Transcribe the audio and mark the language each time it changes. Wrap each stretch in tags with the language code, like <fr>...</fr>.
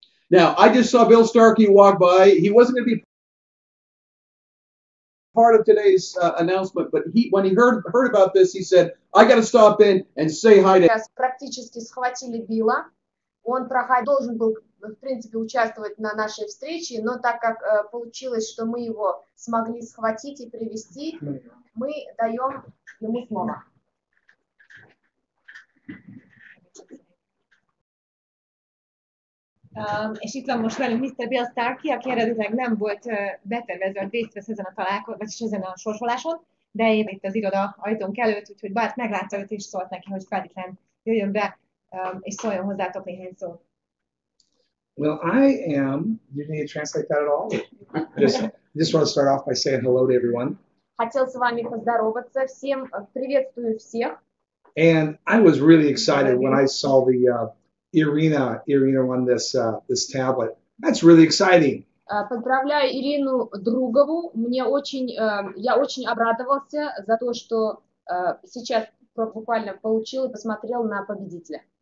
<en>Now, I just saw Bill Starkey walk by. He wasn't going to be part of today's announcement, but when he heard about this, he said, "I got to stop in and say hi to."</en> <ru>Сейчас практически схватили Билла. Он должен был, в принципе, участвовать на нашей встрече, но так как получилось, что мы его смогли схватить и привести, мы даем ему слово.</ru> <hu>És itt van most velünk Mr. Bill Starkey, aki eredetileg nem volt betervezve, hogy részt vesz ezen a találkozón, vagyis ezen a sorsoláson, de épp itt az iroda ajtónk előtt, úgyhogy Bart meglátta őt és szólt neki, hogy feltétlen jöjjön be, és szóljon hozzátok néhány szót.</hu> <en>Well, I am. You need to translate that at all? Just want to start off by saying hello to everyone.</en> <ru>Хотел с вами поздороваться. Всем приветствую всех.</ru> <en>And I was really excited when I saw the Irina on this tablet. That's really exciting.</en> <ru>Поздравляю Ирину Другову. Я очень обрадовался за то, что сейчас буквально получил и посмотрел на победителя.</ru>